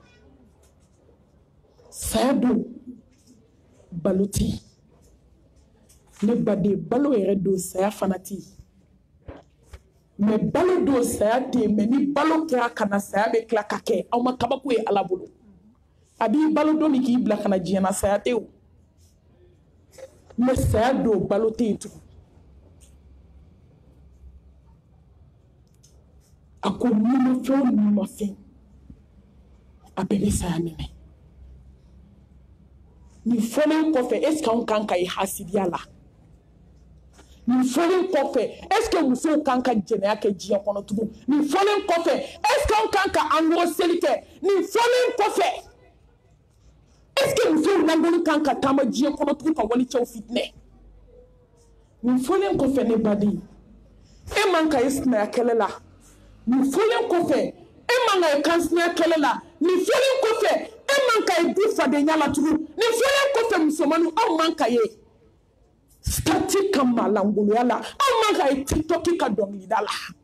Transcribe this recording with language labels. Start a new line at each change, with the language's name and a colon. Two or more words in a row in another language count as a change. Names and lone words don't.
Bambara: saya don balo tɛ yen ne baden balo yɛrɛ don saya fana tɛ yen mais balo don saya tɛ yen mais ni balo kɛra ka na saya bɛ tila ka kɛ aw ma kabako ye ala bolo a b'i balo don min k'i bila ka na diɲɛ na saya tɛ o mais saya don balo tɛ yen tugun a ko numafɛn o numafɛn a bɛɛ bɛ saya minɛ nin fɔlen kɔfɛ
French: est ce que
Bambara: anw kan ka ye hasidiya la nin fɔlen kɔfɛ
French: est ce que
Bambara: musow kan ka jɛnɛya kɛ diɲɛ kɔnɔ tugun nin fɔlen kɔfɛ
French: est ce que
Bambara: anw kan ka anniversaire kɛ nin fɔlen kɔfɛ est
French: ce que
Bambara: musow langoni kan ka taama diɲɛ kɔnɔ tugun ka walicɛw fitinɛ nin fɔlen kɔfɛ ne baden e man ka ye sinaya kɛlɛ la nin fɔlen kɔfɛ e man ka ye kansinaya kɛlɛ la nin fɔlen kɔfɛ e man ka ye du fadenya la tugun nin fɔlen kɔfɛ musomanninw aw man ka ye stati ka malangoloya la aw man ka ye tiktok ka dɔnkilida la